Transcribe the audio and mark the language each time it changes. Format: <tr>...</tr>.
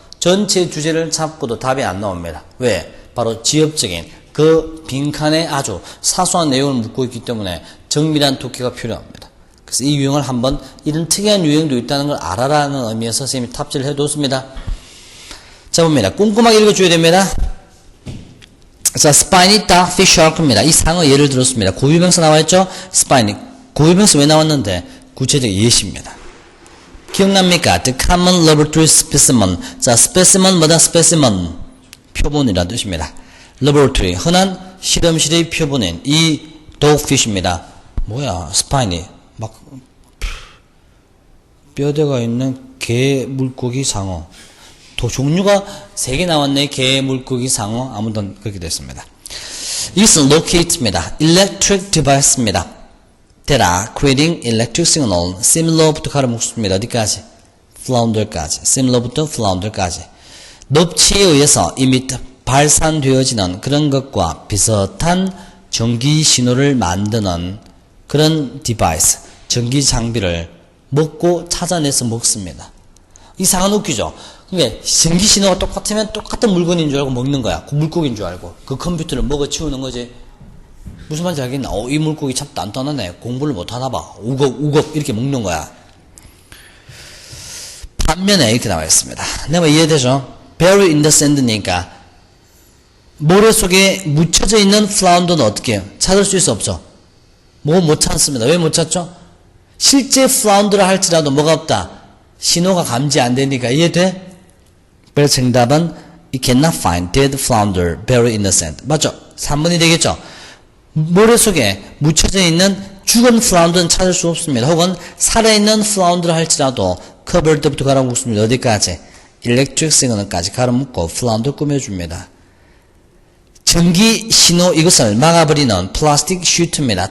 <ko>전체 주제를 잡고도 답이 안 나옵니다. 왜? 바로 지엽적인 그 빈칸에 아주 사소한 내용을 묻고 있기 때문에 정밀한 독해가 필요합니다. 그래서 이 유형을 한번 이런 특이한 유형도 있다는 걸 알아라는 의미에서 선생님이 탑재를 해뒀습니다. 자, 봅니다. 꼼꼼하게 읽어줘야 됩니다.</ko> <en>자, spiny duck fish shark입니다.</en> <ko>이 상어 예를 들었습니다. 고유명사 나와있죠? spiny. 고유명사 왜 나왔는데? 구체적 예시입니다. 기억납니까?</ko> <en>The common laboratory specimen.</en> <ko>자, specimen 뭐다? specimen. 표본이라는 뜻입니다. laboratory. 흔한 실험실의 표본인 이 dogfish입니다. 뭐야? spiny. 막 뼈대가 있는 개, 물고기, 상어. 또 종류가 3개 나왔네. 개, 물고기, 상어. 아무튼 그렇게 됐습니다. 이것은 locate입니다.</ko> <en>electric device입니다. that are creating electric signal.</en> <ko>similar부터 가로 묶습니다. 어디까지? flounder까지. similar부터 flounder까지. 넙치에 의해서 이미 발산되어지는 그런 것과 비슷한 전기 신호를 만드는 그런 디바이스, 전기 장비를 먹고 찾아내서 먹습니다. 이 상은 웃기죠? 그러니까 전기 신호가 똑같으면 똑같은 물건인 줄 알고 먹는 거야. 그 물고기인 줄 알고. 그 컴퓨터를 먹어 치우는 거지. 무슨 말인지 알겠나? 이 물고기 참 단단하네. 공부를 못하나 봐. 우걱 이렇게 먹는 거야. 반면에 이렇게 나와 있습니다. 내가 이해되죠?</ko> <en>bury in the sand</en> <ko>니까 모래 속에 묻혀져 있는 flounder 어떻게 해요? 찾을 수 있어 없죠? 못 찾습니다. 왜 못 찾죠? 실제 flounder 할지라도 뭐가 없다? 신호가 감지 안 되니까. 이해돼? 그래서 정답은</ko> <en>You cannot find dead flounder buried in the sand.</en> <ko>맞죠? 3번이 되겠죠? 모래 속에 묻혀져 있는 죽은 flounder 찾을 수 없습니다. 혹은 살아있는 flounder 할지라도 covered부터 가로 묶습니다. 어디까지? electric signal까지 가로 묶고 flounder 꾸며줍니다. 전기 신호 이것을 막아버리는 플라스틱 슈트입니다.</ko>